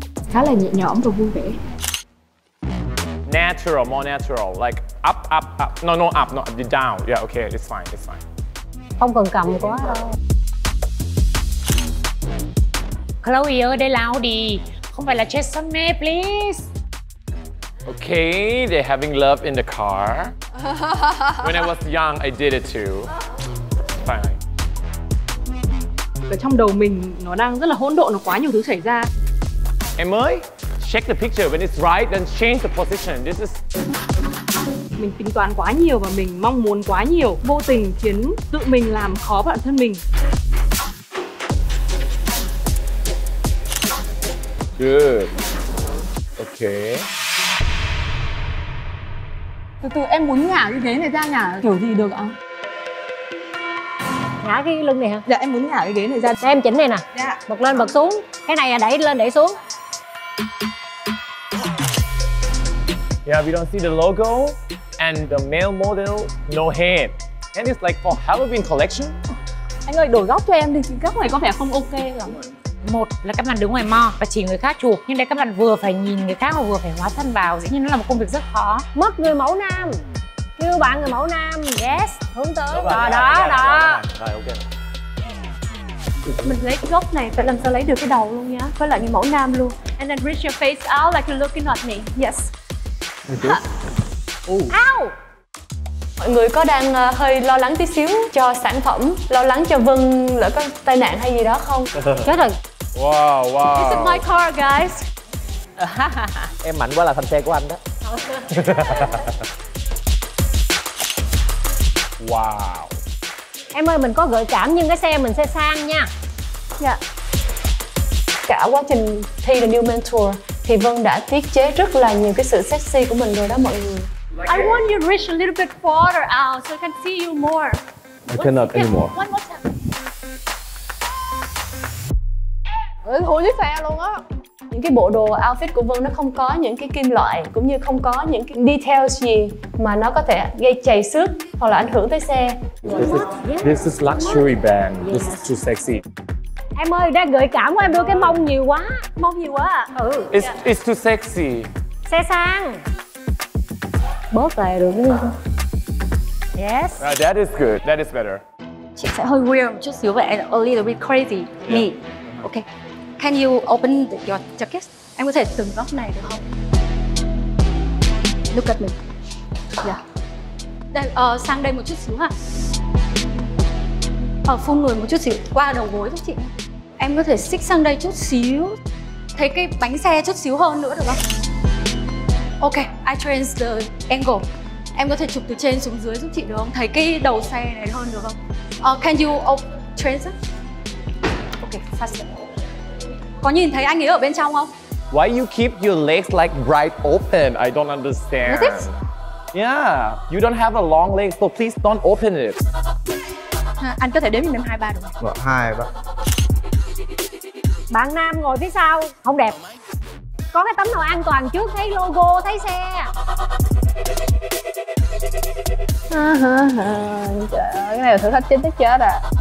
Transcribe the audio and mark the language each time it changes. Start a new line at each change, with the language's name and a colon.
Vietnamese: Khá là nhẹ nhõm và vui vẻ.
English: Natural, more natural, like up, up, up. No, up, no, down. Yeah, okay, it's fine, it's fine.
Vietnamese: Không cần cầm quá đâu. Chloe ơi, đây là Audi, không phải là Chesney, please.
English: Okay, they're having love in the car. When I was young, I did it too. Fine.
Vietnamese: Ở trong đầu mình nó đang rất là hỗn độn, nó quá nhiều thứ xảy ra. Em ơi,
English: check the picture. When it's right, then change the position. This is...
Vietnamese: Mình tính toán quá nhiều và mình mong muốn quá nhiều, vô tình khiến tự mình làm khó bản thân mình.
English: Good. Okay.
Vietnamese: Từ từ em muốn ngả cái ghế này ra, ngả kiểu gì được ạ? Ngả cái lưng này hả? Dạ em muốn ngả cái ghế này ra. Để em chỉnh này nè. Dạ. Bật lên bật xuống. Cái này là đẩy lên đẩy xuống.
English: Yeah, we don't see the logo. And the male model, no head. And it's like for Halloween collection.
Vietnamese: Anh ơi, đổi góc cho em đi. Góc này có vẻ không ok lắm. Một là các bạn đứng ngoài mò và chỉ người khác chụp, nhưng đây các bạn vừa phải nhìn người khác và vừa phải hóa thân vào, dĩ nhiên nó là một công việc rất khó. Mất người mẫu nam. Kêu bạn người mẫu nam. Yes, hướng tới. Rồi, Đó. Rồi, ok. Mình lấy cái góc này phải làm sao lấy được cái đầu luôn nhá, với lại người mẫu nam luôn.
English: And then reach your face out like you're looking at me. Yes. Ow.
Vietnamese: Mọi người có đang hơi lo lắng tí xíu cho sản phẩm, lo lắng cho Vân lỡ có tai nạn hay gì đó không? Chết rồi.
English: Wow, wow. This is my car, guys.
Vietnamese: Em mạnh quá là thành xe của anh đó.
English: Wow.
Vietnamese: Em ơi, mình có gợi cảm nhưng cái xe mình xe sang nha. Dạ. Cả quá trình thi The New Mentor thì Vân đã tiết chế rất là nhiều cái sự sexy của mình rồi đó mọi người.
English: I want you to reach a little bit farther out so I can see you more. I cannot anymore. One more time.
Vietnamese: Thua chiếc xe luôn á. Những cái bộ đồ outfit của Vân nó không có những cái kim loại cũng như không có những cái details gì mà nó có thể gây chày xước hoặc là ảnh hưởng tới xe.
English: This is luxury band. This is too sexy.
Vietnamese: Em ơi, đang gợi cảm của em đưa cái mông nhiều quá. Mông nhiều quá à?
English: It's too sexy.
Vietnamese: Xe sang. Bớt lại được đúng không? Yes.
English: That is good. That is better.
Vietnamese: Chị sẽ hơi weird một chút xíu vậy,
English: and a little bit crazy. Me. Okay. Can you open your jacket?
Vietnamese: Em có thể từng góc này được không?
English: Look at me. Yeah.
Vietnamese: Đây, sang đây một chút xíu hả? Phun người một chút xíu, qua đầu gối giúp chị. Em có thể xích sang đây chút xíu. Thấy cái bánh xe chút xíu hơn nữa được không?
English: Ok, I change the angle.
Vietnamese: Em có thể chụp từ trên xuống dưới giúp chị được không? Thấy cái đầu xe này hơn được không?
English: Can you change it? Ok, faster.
Vietnamese: Có nhìn thấy anh ấy ở bên trong không?
English: Why you keep your legs like right open? I don't understand. Is it? Yeah, you don't have a long leg, so please don't open it.
Vietnamese: Anh có thể đếm đến 2, 3 được không? 2, 3. Bạn nam ngồi phía sau không đẹp. Có cái tấm nào an toàn trước, thấy logo, thấy xe. Trời ơi, cái này là thử thách chính thức chết à.